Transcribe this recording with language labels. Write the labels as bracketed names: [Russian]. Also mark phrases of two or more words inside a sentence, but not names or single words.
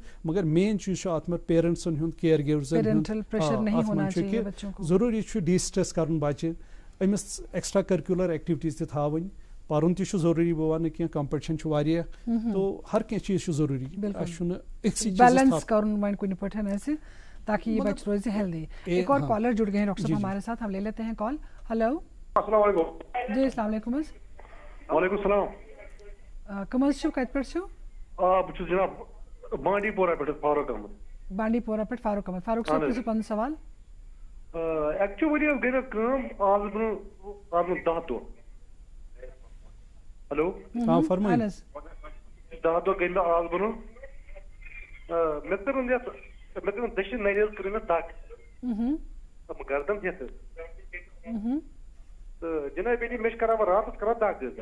[Kashmiri] مگر مین چیٖز چھُ اتھ منٛز پیرنٹسن ہُنٛد, [English] care givers [Kashmiri] ہُنٛد, اتھ منٛز چھُ کہِ ضروٗری چھُ ڈی سٹرس کرُن بچہِ, أمِس [English] extra curricular activities [Kashmiri] تہِ تھاوٕنۍ, پرُن تہِ چھُ ضروٗری, بہٕ ونہٕ کینٛہہ کمپٹیشن چھُ واریاہ, تو ہر کینٛہہ چیٖز چھُ ضروٗری. اسہِ چھُنہٕ أکسٕے بیلنس کرُن وۄنۍ کُنہِ پٲٹھۍ اسہِ, تاکہ یہ بچہ روزِ ہیلدی. [Urdu] ایک اور کالر جڑ گئے ہیں ڈاکٹر صاحب ہمارے ساتھ, ہم لے لیتے ہیں کال. ہلو, [Arabic] السلام علیکم. جی السلام علیکم. وعلیکم السلام. [Kashmiri] کم حظ چھو, کتہِ پٮ۪ٹھ چھو؟ بہٕ چھُس جناب بانڈی پورہ پٮ۪ٹھ فاروق احمد. بانڈی پورہ پٮ۪ٹھ فاروق احمد. فاروق صاحب پرٛژھِو پنُن سوال. ایکچُؤلی حظ گٔے مےٚ کٲم آز برونٛہہ 10 دۄہ. ہیلو, فرمٲیِو. 10 دۄہ گٔے مےٚ آز برونٛہہ, مےٚ کٔرٕن یتھ, مےٚ کٔرٕن دٔچھِنۍ نرِ حظ کٔرٕن مےٚ دگ, گردن ہٮ۪تھ حظ, تہٕ جناب بیٚیہِ مےٚ چھِ کران وۄنۍ راتس کران دگ حظ.